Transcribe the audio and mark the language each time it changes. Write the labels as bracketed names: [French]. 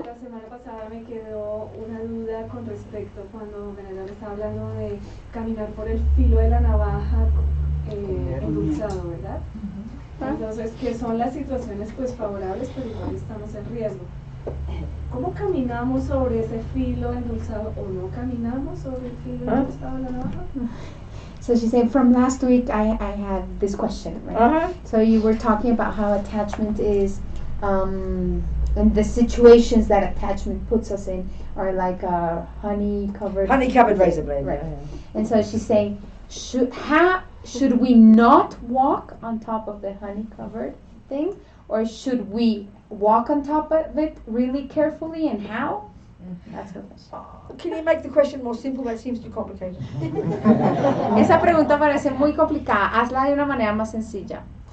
[Spanish] La semana pasada me quedó una duda con respecto cuando Benedán estaba hablando de caminar por el filo de la navaja endulzado, ¿verdad? Entonces, que son las situaciones pues favorables, pero igual estamos en riesgo. ¿Cómo caminamos sobre ese filo endulzado o no caminamos sobre el filo endulzado de la navaja? [English] So she said, from last week, I had this question, right? Uh-huh. So you were talking about how attachment is, and the situations that attachment puts us in are like a honey-covered... Honey-covered razor blade. Right. Yeah. And so she's saying, should we not walk on top of the honey-covered thing? Or should we walk on top of it really carefully, and how? That's her question. Can you make the question more simple? That seems too complicated. [Spanish] Esa pregunta parece muy complicada. Hazla de una manera más sencilla.